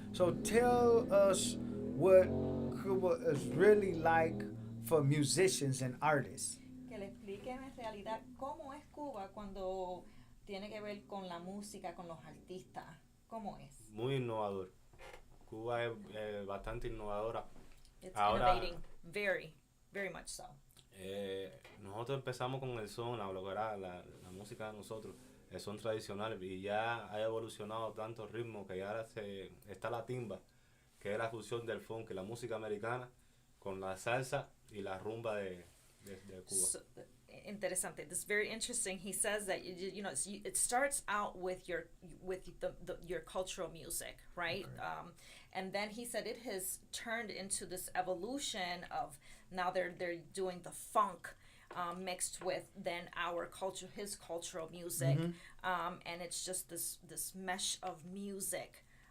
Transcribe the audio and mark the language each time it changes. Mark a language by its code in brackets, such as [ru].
[en] So tell us what Cuba is really like for musicians and artists. [es] Que le expliquen en realidad cómo es Cuba cuando tiene que ver con la música, con los artistas. ¿Cómo es? Muy innovador. Cuba es bastante innovadora. [en] It's [es] Ahora- [en] innovating, very, very much so. [es] Nosotros empezamos con el son, lo que era la música de nosotros, el son tradicional, y ya ha evolucionado tanto ritmo que ya ahora está la timba, que es la fusión del funk, la música americana con la salsa y la rumba de Cuba. So, interesante. [en] This is very interesting. He says that you know it starts out with your cultural music, right? Okay. And then he said it has turned into this evolution of now they're doing the funk mixed with then our culture, his cultural music, and it's just this mesh of music.